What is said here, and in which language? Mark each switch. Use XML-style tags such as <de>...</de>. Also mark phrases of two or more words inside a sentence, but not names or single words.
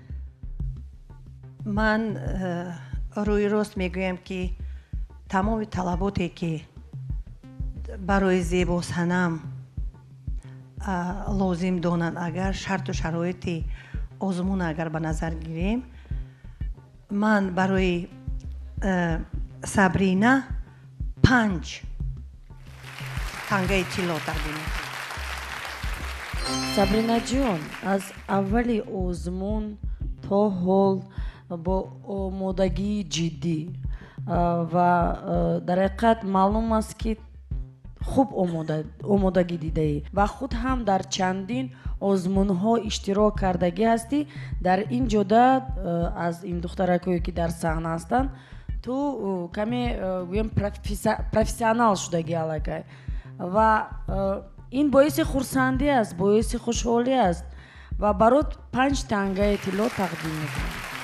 <fa>من روی راست میگویم که تمام طلباتی که برای زیبا صنم لازم دانند، اگر شرط و شرایط آزمون اگر به نظر گیریم، من برای سابرینا 5 تنگه طلا تقدیم میکنم. سابرینا جان، از اولی آزمون تا حال</fa> <tg>бо омодагии ҷиддӣ ва дар ҳақиқат маълум аст ки хуб омодагӣ дидаӣ ва худ ҳам дар чандин озмунҳо иштирок кардагӣ ҳастӣ. Дар ин ҷода аз ин духтаракое ки дар саҳна ҳастанд ту каме гӯем профессионал шудагӣ аллакай ва ин боиси хурсандӣ аст, боиси хушҳолӣ аст ва барот 5 тангаи тилло тақдим мекунам.</tg>